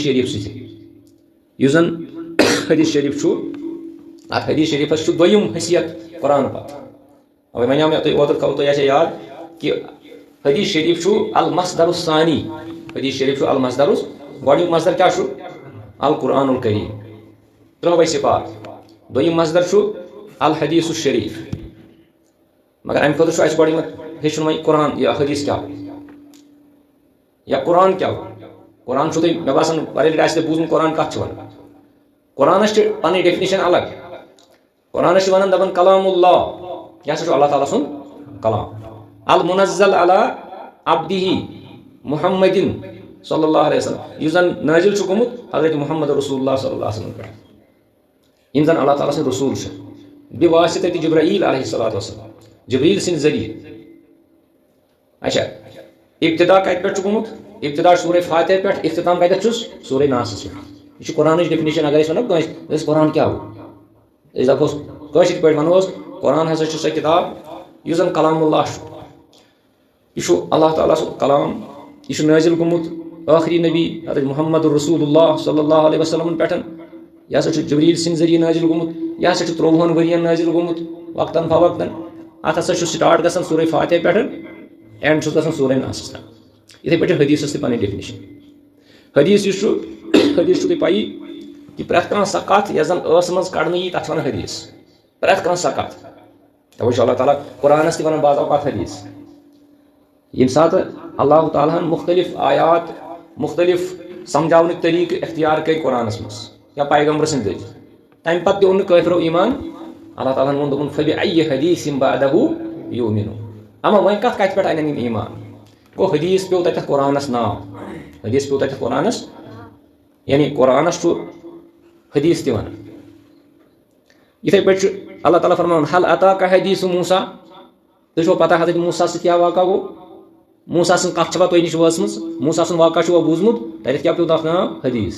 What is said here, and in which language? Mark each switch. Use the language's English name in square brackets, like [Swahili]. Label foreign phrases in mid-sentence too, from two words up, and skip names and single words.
[Kashmiri] شریف سۭتۍ یُس زن حدیث شریف چھُ اتھ حدیث شریفس چھُ دوٚیِم حیثیت قرآن پتہٕ اوے وَنیو مےٚ تۄہہِ اوترٕ تھاوو تۄہہِ آسہِ یاد کہِ حدیث شریف چھُ [Arabic] المصدر الثانی [Kashmiri] حدیث شریف چھُ المصدر گۄڈنیُک مصدر کیٛاہ چھُ [Arabic] القرآن الکریم [Kashmiri] 3 صفات دوٚیِم مصدر چھُ [Arabic] الحدیث الشریف [Kashmiri] مگر امہِ خٲطرٕ چھُ اَسہِ گۄڈنیٚتھ ہیٚچھُن وۄنۍ قرآن یا حدیث کیٛاہ یا قرآن کیٛاہ قرآن چھُ تۄہہِ مےٚ باسان واریاہ لٹہِ آسہِ تۄہہِ بوٗزمُت قرآن کتھ چھُ وَنان قرآنس چھِ پنٕنۍ ڈیفنیشن الگ قرآنس چھِ وَنان دپان کلام اللہ یہِ ہسا چھُ اللہ تعالیٰ سُنٛد کلام [Arabic] المنزل علی عبدہ محمدin صلی اللہ علیہ وسلم [Kashmiri] یُس زن نٲزِل چھُ گوٚمُت حضرت محمد رسول اللہ [Arabic] صلی اللہ علیہ وسلم [Kashmiri] پٮ۪ٹھ یِم زن اللہ تعالیٰ سٕنٛدۍ رسوٗل چھِ [Arabic] بواسطہ جبرائیل علیہ الصلوۃ والسلام [Kashmiri] جبریٖل سٕنٛدِ ذٔریعہٕ اچھا ابتدا کتہِ پٮ۪ٹھ چھُ گوٚمُت ابتدا سورہ فاتحہ پٮ۪ٹھ اختتام کتٮ۪تھ چھُس سورہ ناسس پٮ۪ٹھ یہ چھُ قرآنٕچ ڈیفنیشن اگر أسۍ وَنو کٲنٛسہِ دَپس قرآن کیٛاہ گوٚو أسۍ دپہوس کٲشِر پٲٹھۍ وَنہوس قرآن ہسا چھُ سۄ کِتاب یُس زن کلام اللہ چھُ یہ چھُ اللہ تعالیٰ سُنٛد کلام یہ چھُ نٲزِل گوٚمُت ٲخری نبی حضرت محمد رسول اللہ [Arabic] صلی اللہ علیہ وسلم [Kashmiri] پٮ۪ٹھ یہ ہسا چھُ جبریٖل سٕنٛدِ ذٔریعہٕ نٲزِل گوٚمُت یہ ہسا چھُ 30 ؤرین نٲزِل گوٚمُت [Arabic] وقتاً فوقتاً [Kashmiri] اتھ ہسا چھُ سٹارٹ گژھان سورہ فاتحہ پٮ۪ٹھ اینڈ چھُس گژھان سورہ ناسس تام یِتھٕے پٲٹھۍ چھِ حدیٖثس تہِ پنٕنۍ ڈیفنیشن حدیٖث یُس چھُ حدیٖث چھُ تۄہہِ پَیی کہِ پرٛٮ۪تھ کانٛہہ سۄ کتھ یۄس زن ٲسہٕ منٛز کڑنہٕ یی تتھ چھِ وَنان حدیٖث پرٛٮ۪تھ کانٛہہ سۄ کتھ توے چھُ اللہ تعالیٰ قرآنس تہِ وَنان بعض اوقات حدیٖث ییٚمہِ ساتہٕ اللہ تعالیٰ ہن مختلف آیات مختلف سمجھاونٕکۍ طریٖقہٕ اختیار کٔرۍ قرآنس منٛز یا پیغمبر سٕنٛدۍ ذٔریعہٕ تمہِ پتہٕ تہِ اوٚن نہٕ کٲفرو ایٖمان اللہ تعالیٰ ہن ووٚن دوٚپُن [Arabic] فبِأَيِّ حدیٖثٍ بَعْدَهُ یُؤْمِنُونَ [Kashmiri] اما وۄنۍ کتھ پٮ۪ٹھ انن یِم ایٖمان گوٚو حدیٖث پیوٚو تتٮ۪تھ قرآنس ناو حدیٖث پیوٚو تتٮ۪تھ قرآنس یعنی قرآنس چھُ حدیٖث تہِ ونان یِتھٕے پٲٹھۍ چھُ اللہ تعالیٰ فرماوان [Arabic] حل اتاکَ حدیٖثُ موسیٰ [Kashmiri] تُہۍ چھُوا پتہ حضرت موسیٰ سۭتۍ کیٛاہ واقعہ گوٚو موسیٰ سٕنٛز کتھ چھوا تۄہہِ نِش وٲژمٕژ موسیٰ سُنٛد واقعہ چھُوا بوٗزمُت تتٮ۪تھ کیٛاہ پیوٚو تتھ ناو حدیٖث